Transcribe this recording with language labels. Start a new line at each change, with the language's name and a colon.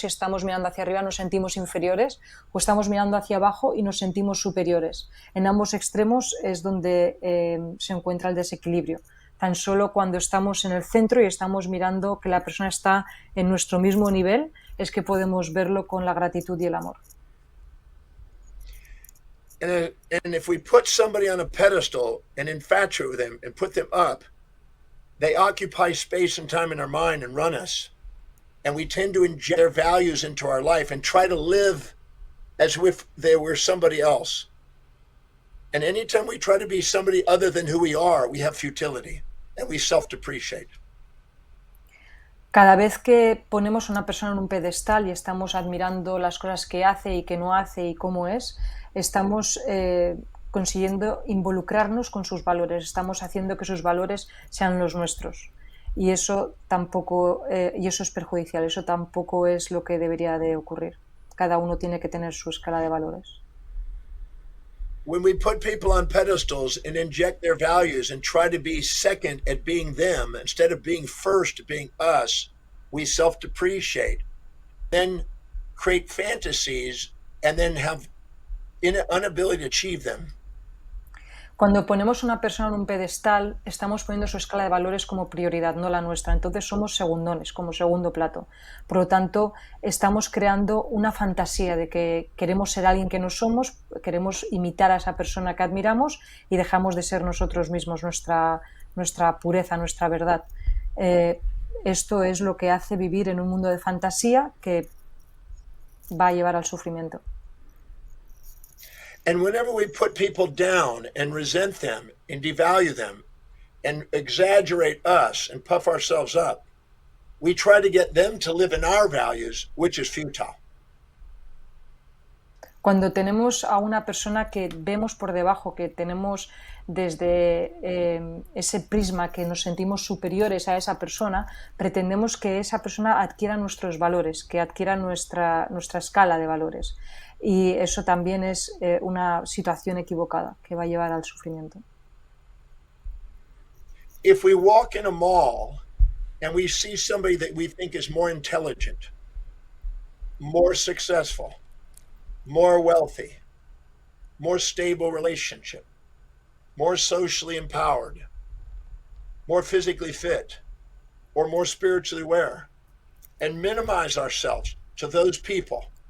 Spanish: Si estamos mirando hacia arriba nos sentimos inferiores o estamos mirando hacia abajo y nos sentimos superiores. En ambos extremos es donde se encuentra el desequilibrio. Tan solo cuando estamos en el centro y estamos mirando que la persona está en nuestro mismo nivel es que podemos verlo con la gratitud y el amor.
English: And if we put somebody on a pedestal and infatuate with them and put them up, they occupy space and time in our mind and run us. And we tend to inject their values into our life and try to live as if they were somebody else. And anytime we try to be somebody other than who we are, we have futility and we self-depreciate.
Spanish: Cada vez que ponemos a una persona en un pedestal y estamos admirando las cosas que hace y que no hace y cómo es, estamos consiguiendo involucrarnos con sus valores, estamos haciendo que sus valores sean los nuestros. Y eso tampoco, y eso es perjudicial, eso tampoco es lo que debería de ocurrir. Cada uno tiene que tener su escala de valores.
English: When we put people on pedestals and inject their values and try to be second at being them instead of being first at being us, we self-depreciate, then create fantasies and then have inability to achieve them.
Spanish: Cuando ponemos a una persona en un pedestal, estamos poniendo su escala de valores como prioridad, no la nuestra. Entonces somos segundones, como segundo plato. Por lo tanto, estamos creando una fantasía de que queremos ser alguien que no somos, queremos imitar a esa persona que admiramos y dejamos de ser nosotros mismos, nuestra pureza, nuestra verdad. esto es lo que hace vivir en un mundo de fantasía que va a llevar al sufrimiento.
English: And whenever we put people down and resent them and devalue them and exaggerate us and puff ourselves up, we try to get them to live in our values, which is futile.
Spanish: Cuando tenemos a una persona que vemos por debajo, que tenemos desde ese prisma que nos sentimos superiores a esa persona, pretendemos que esa persona adquiera nuestros valores, que adquiera nuestra escala de valores. Y eso también es una situación equivocada que va a llevar al sufrimiento.
English: If we walk in a mall and we see somebody that we think is more intelligent, more successful, more wealthy, more stable relationship, more socially empowered, more physically fit, or more spiritually aware, and minimize ourselves to those people,